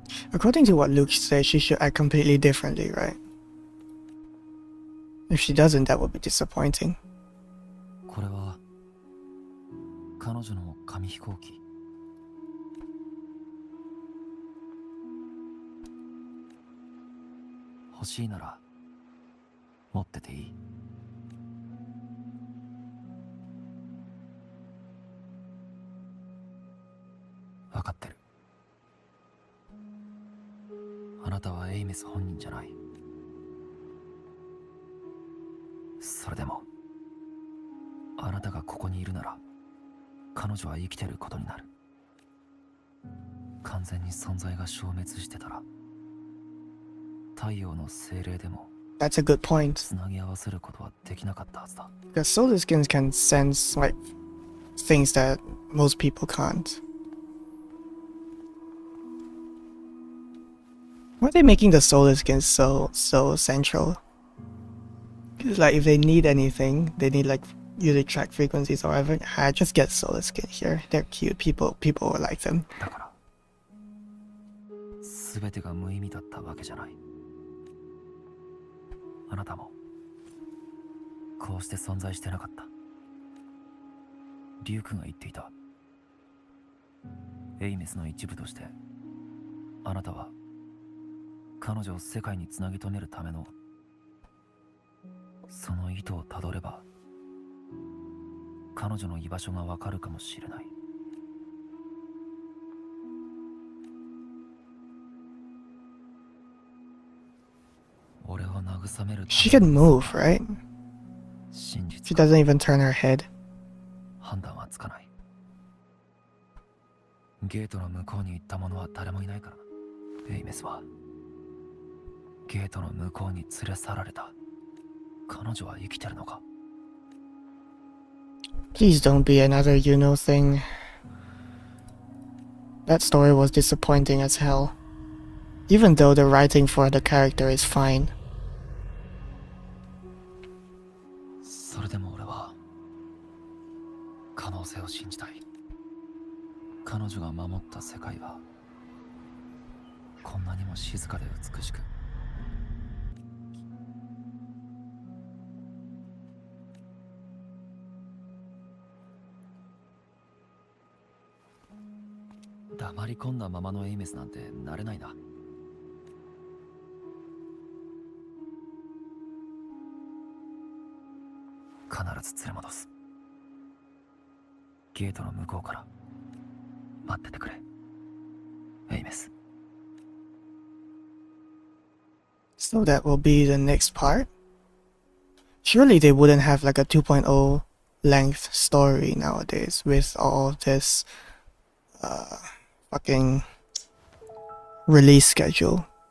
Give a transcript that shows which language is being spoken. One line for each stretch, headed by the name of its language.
English: According to what Luke said, she should act completely differently, right? If she doesn't, that would be disappointing.
Japanese: これは彼女の紙飛行機。欲しいなら持ってていい。分かってる。あなたはエイメス本人じゃない。それでもあなたがここにいるなら彼女は生きてることになる。完全に存在が消滅してたら太陽の精霊でも
English: That's a good point.
Japanese: つなぎ合わせることはできなかったはずだ。
English: Because solar skins can sense like things that most people can't. Why are they making the solar skins so central? Because like if they need anything, they need like you to track frequencies or whatever. Just get solar skin here. They're cute. People will like them.
Japanese: だから全てが無意味だったわけじゃない。あなたもこうして存在してなかった。リュウ君が言っていた。エイメスの一部としてあなたは彼女を世界につなぎ止めるためのその意図をたどれば彼女の居場所がわかるかもしれない。俺を慰める。
English: She can move, right?
Japanese: 真
English: She
Japanese: 実
English: doesn't even turn her head.
Japanese: 判断はつかない。ゲートの向こうに行った者は誰もいないからな。エイメスはゲートの向こうに連れ去られた。彼女は生きてるのか。
English: Please don't be another thing. That story was disappointing as hell. Even though the writing for the character is fine.
Japanese: それでも俺は可能性を信じたい。彼女が守った世界はこんなにも静かで美しく、黙り込んだままのエイメスなんてなれないな。必ず連れ戻す。ゲートの向こうから待っててくれ、エイメス。
English: So that will be the next part? Surely they wouldn't have like a 2.0 length story nowadays with all this fucking release schedule.